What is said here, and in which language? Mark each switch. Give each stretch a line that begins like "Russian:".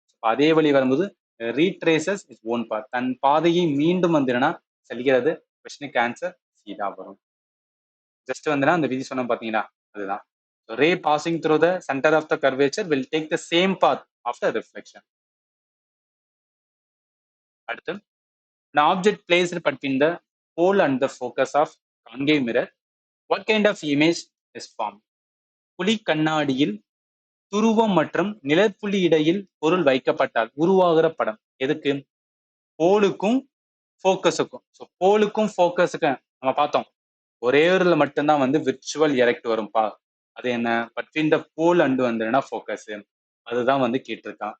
Tamil: அதே வழி வரும்போது
English: retraces is own path,
Tamil: தன் பாதையை மீண்டும் வந்துனா செல்கிறது. கொஸ்டினுக்கு ஆன்சர் சி தான் வரும். ஜஸ்ட் வந்துனா அந்த விதி சொன்ன பாத்தீங்கன்னா அதுதான்.
English: Ray passing through the centre of the curvature will take the same path after reflection.
Tamil: அடுத்து,
English: an object placed between the pole and the focus of concave mirror, what kind of image is formed.
Tamil: குழி கண்ணாடியில் துருவம் மற்றும் நிழற்புள்ளி இடையில் பொருள் வைக்கப்பட்டால் உருவாகிற படம். எதுக்கு, போலுக்கும் ஃபோக்கஸுக்கும். ஸோ போலுக்கும் ஃபோக்கஸுக்கும் நம்ம பார்த்தோம், ஒரே ஒரு மட்டும்தான் வந்து விர்ச்சுவல் எரெக்ட் வரும்பா. அது என்ன,
English: between the pole and
Tamil: வந்துன்னா ஃபோக்கஸ், அதுதான் வந்து கேட்டிருக்கான்.